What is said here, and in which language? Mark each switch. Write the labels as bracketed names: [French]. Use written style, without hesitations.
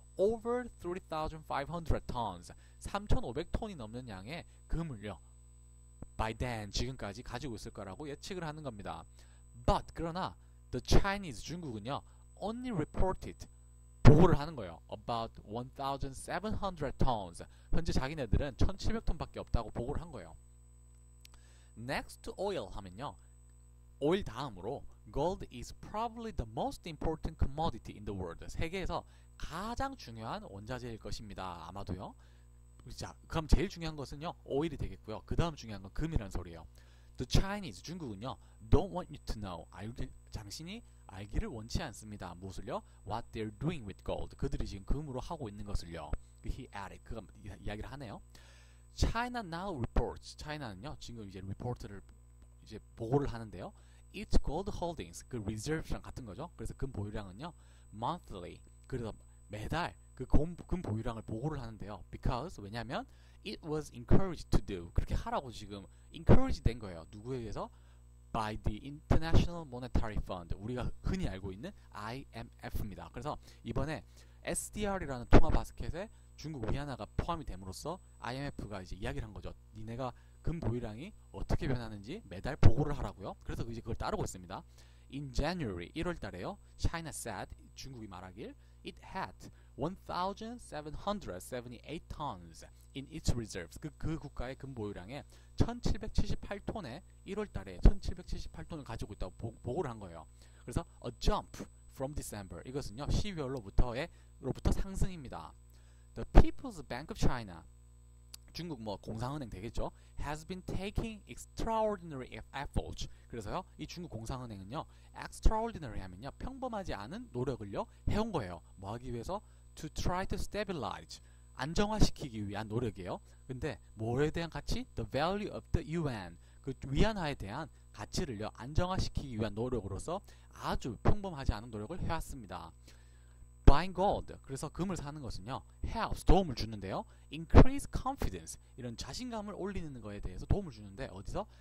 [English] over 3,500 tons, [Korean] 3,500톤이 넘는 양의 금을요, [English] by then, [Korean] 지금까지 가지고 있을 거라고 예측을 하는 겁니다. [English] But [Korean] 그러나 [English] the Chinese, [Korean] 중국은요, [English] only reported, [Korean] 보고를 하는 거예요. [English] About 1,700 tons, [Korean] 현재 자기네들은 1,700톤밖에 없다고 보고를 한 거예요. [English] Next to oil 하면요, [Korean] 오일 다음으로 [English] gold is probably the most important commodity in the world, [Korean] 세계에서 가장 중요한 원자재일 것입니다. 아마도요. 자, 그럼 제일 중요한 것은요, 오일이 되겠고요. 그 다음 중요한 건 금이라는 소리예요. [English] The Chinese, [Korean] 중국은요, [English] don't want you to know, [Korean] 당신이 알기를 원치 않습니다. 무엇을요? [English] What they're doing with gold. [Korean] 그들이 지금 금으로 하고 있는 것을요. [English] He added, [Korean] 그가 이야기를 하네요. [English] China now reports, [Korean] China는요, 지금 이제 리포트를 이제 보고를 하는데요. [English] Its gold holdings, [Korean] 그 reserves랑 같은 거죠. 그래서 금 보유량은요, [English] monthly, [Korean] 그래서 매달 그 금 보유량을 보고를 하는데요. [English] Because, [Korean] 왜냐하면 [English] it was encouraged to do, [Korean] 그렇게 하라고 지금 encourage 된 거예요. 누구에 의해서? [English] By the International Monetary Fund, [Korean] 우리가 흔히 알고 있는 IMF입니다. 그래서 이번에 SDR이라는 통화 바스켓에 중국 위안화가 포함이 됨으로써 IMF가 이제 이야기를 한 거죠. 니네가 금 보유량이 어떻게 변하는지 매달 보고를 하라고요. 그래서 이제 그걸 따르고 있습니다. [English] In January, [Korean] 1월 달에요. [English] China said, [Korean] 중국이 말하길, [English] it had 1,778 tons in its reserves. [Korean] 그 국가의 금 보유량에 1778톤에 1월 달에 1778톤을 가지고 있다고 보고를 한 거예요. 그래서 [English] a jump from December. [Korean] 이것은요, 12월로부터 상승입니다. [English] The People's Bank of China, [Korean] 중국 뭐 공상은행 되겠죠, [English] has been taking extraordinary efforts. [Korean] 그래서요, 이 중국 공상은행은요, extraordinary 하면요, 평범하지 않은 노력을요 해온 거예요. 뭐 하기 위해서? [English] To try to stabilize, [Korean] 안정화시키기 위한 노력이에요. 근데 뭐에 대한 가치? [English] The value of the yuan, [Korean] 그 위안화에 대한 가치를요 안정화시키기 위한 노력으로서 아주 평범하지 않은 노력을 해왔습니다. [English] Buying gold, [Korean] 그래서 금을 사는 것은요, [English] helps, [Korean] 도움을 주는데요. [English] Increase confidence, [Korean] 이런 자신감을 올리는 거에 대해서 도움을 주는데, 어디서?